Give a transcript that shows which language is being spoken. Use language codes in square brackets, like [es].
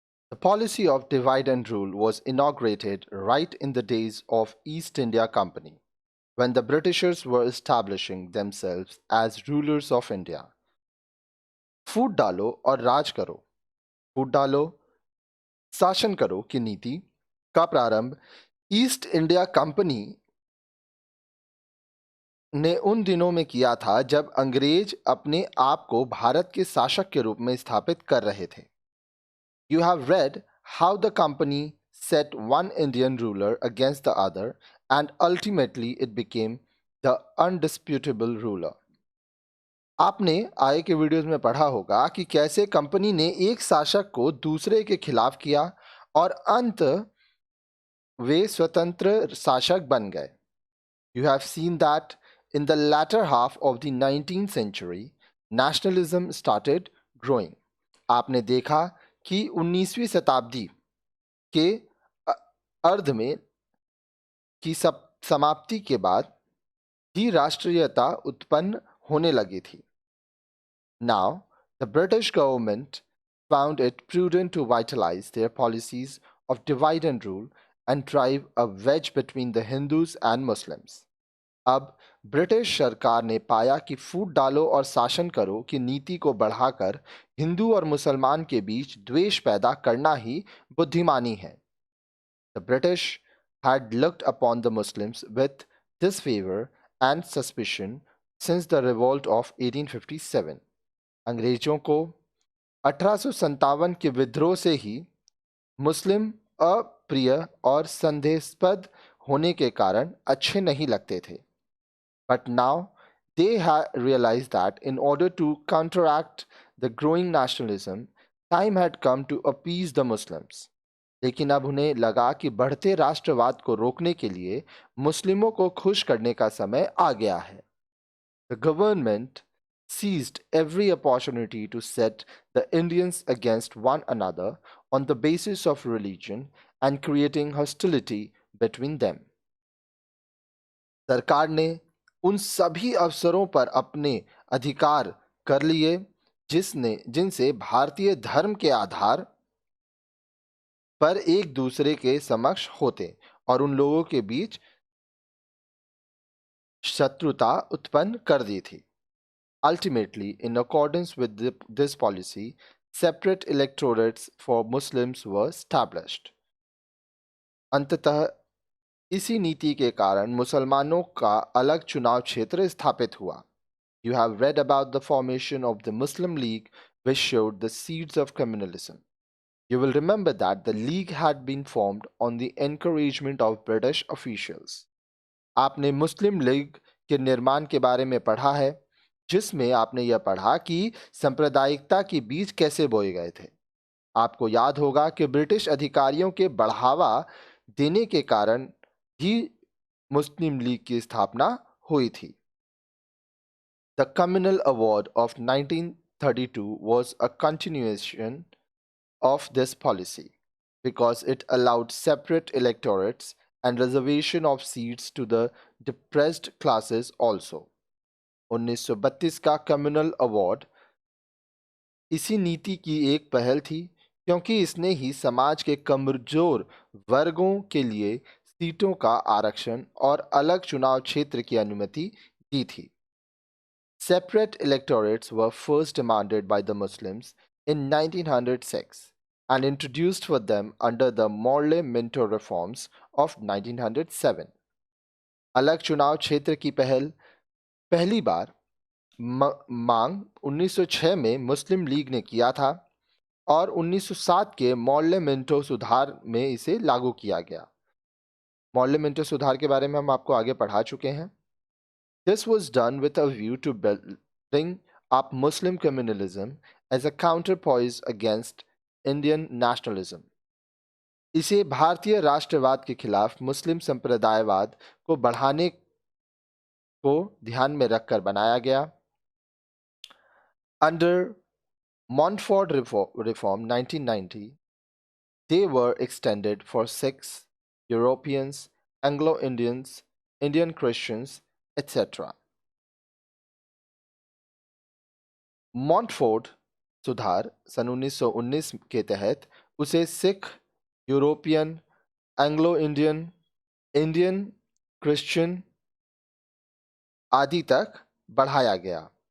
[en] The policy of divide and rule was inaugurated right in the days of East India Company, when the Britishers were establishing themselves as rulers of India. [hi] फूट डालो और राज करो, फूट डालो शासन करो की नीति का प्रारंभ ईस्ट इंडिया कंपनी ने उन दिनों में किया था जब अंग्रेज अपने आप को भारत के शासक के रूप में स्थापित कर रहे थे. [en] You have read how the company set one Indian ruler against the other and ultimately it became the undisputable ruler. [hi] आपने आगे के वीडियोस में पढ़ा होगा कि कैसे कंपनी ने एक शासक को दूसरे के खिलाफ किया और अंत वे स्वतंत्र शासक बन गए. [en] You have seen that in the latter half of the 19th century, nationalism started growing. [hi] आपने देखा कि 19वीं शताब्दी के अर्ध में की समाप्ति के बाद ही राष्ट्रीयता उत्पन्न होने लगी थी. [en] Now, the British government found it prudent to vitalize their policies of divide and rule and drive a wedge between the Hindus and Muslims. [hi] अब ब्रिटिश सरकार ने पाया कि फूट डालो और शासन करो की नीति को बढ़ाकर हिंदू और मुसलमान के बीच द्वेष पैदा करना ही बुद्धिमानी है. [en] The British had looked upon the Muslims with disfavor and suspicion since the revolt of 1857. [hi] अंग्रेजों को 1857 के विद्रोह से ही मुस्लिम अप्रिय और संदेहास्पद होने के कारण अच्छे नहीं लगते थे. [en] But now they had realized that in order to counteract the growing nationalism, time had come to appease the Muslims. [hi] लेकिन अब उन्हें लगा कि बढ़ते राष्ट्रवाद को रोकने के लिए मुस्लिमों को खुश करने का समय आ गया है. [en] The government seized every opportunity to set the Indians against one another on the basis of religion and creating hostility between them. [hi] सरकार ने उन सभी अवसरों पर अपने अधिकार कर लिए जिनसे भारतीय धर्म के आधार पर एक दूसरे के समक्ष होते और उन लोगों के बीच शत्रुता उत्पन्न कर दी थी. [en] Ultimately, in accordance with this policy, separate electorates for Muslims were established. [hi] अंततः इसी नीति के कारण मुसलमानों का अलग चुनाव क्षेत्र स्थापित हुआ. [en] You have read about the formation of the Muslim League, which showed the seeds of communalism. You will remember that the League had been formed on the encouragement of British officials. [hi] आपने मुस्लिम league के निर्माण के बारे में पढ़ा है, जिसमें आपने यह पढ़ा कि सांप्रदायिकता के बीज कैसे बोए गए थे. आपको याद होगा कि ब्रिटिश अधिकारियों के बढ़ावा देने के कारण ही मुस्लिम लीग की स्थापना हुई थी. [en] The Communal Award of 1932 was a continuation of this policy because it allowed separate electorates and reservation of seats to the depressed classes also. [hi] 1932 का कम्युनल अवार्ड इसी नीति की एक पहल थी क्योंकि इसने ही समाज के कमजोर वर्गों के लिए सीटों का आरक्षण और अलग चुनाव क्षेत्र की अनुमति दी थी. [en] Separate electorates were first demanded by the Muslims in 1906 and introduced for them under the Morley-Minto reforms of 1907. [hi] अलग चुनाव क्षेत्र की पहली बार मांग 1906 में मुस्लिम लीग ने किया था और 1907 के मॉर्ले-मिंटो सुधार में इसे लागू किया गया. मॉर्ले-मिंटो सुधार के बारे में हम आपको आगे पढ़ा चुके हैं. [en] This was done with a view to building up Muslim communalism as a counterpoise against Indian nationalism. [hi] इसे भारतीय राष्ट्रवाद के खिलाफ मुस्लिम संप्रदायवाद को बढ़ाने को ध्यान में रखकर बनाया गया. [en] Under Montfort Reform 1990, they were extended for Sikhs, Europeans, Anglo-Indians, Indian Christians, etc. [hi] Montford सुधार सन 1919 के तहत उसे Sikh, European, Anglo Indian, Indian, Christian आदि तक बढ़ाया गया।